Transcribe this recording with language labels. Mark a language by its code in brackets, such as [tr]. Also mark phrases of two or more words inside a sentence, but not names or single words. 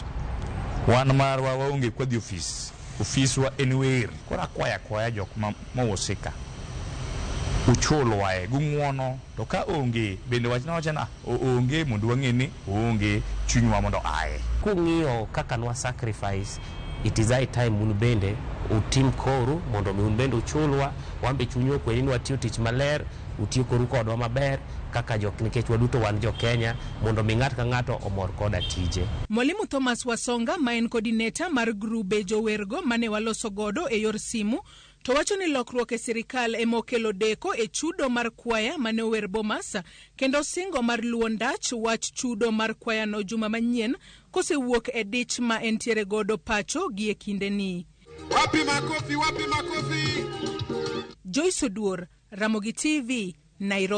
[luo] Wan marwa waonge kwa dhi office wa en wer. Kora kwaya jok mawosika uchulwa e gung'wono, to ka onge bende wachna wachana onge mondo wang'e ni onge chunywa mondo aye. Kung'iyo kaka nwa sacrifice, [en] it is high time [luo] un bende utim koru mondo mi un bende uchulwa, wambe chunyo kweni ni watiyo tich maler, utiyo koru kodwa maber kaka jok nikech waduto wan Jokenya mondo mi ng'at ka ng'ato omor koda tije. Mwalimu Thomas Wasonga ma en coordinator mar grube jowergo mane waloso godo e yor simu to wacho ni lokruok e sirikal emokelo deko e chudo mar kwaya mane ower Bomas, kendo singo mar luondach wach chudo mar kwaya no juma manyien kosewuok e dich ma entiere godo pacho gi e kinde ni. [sw] Wapi makofi, wapi makofi. [luo] Joyce Odur, Ramogi TV, Nairobi.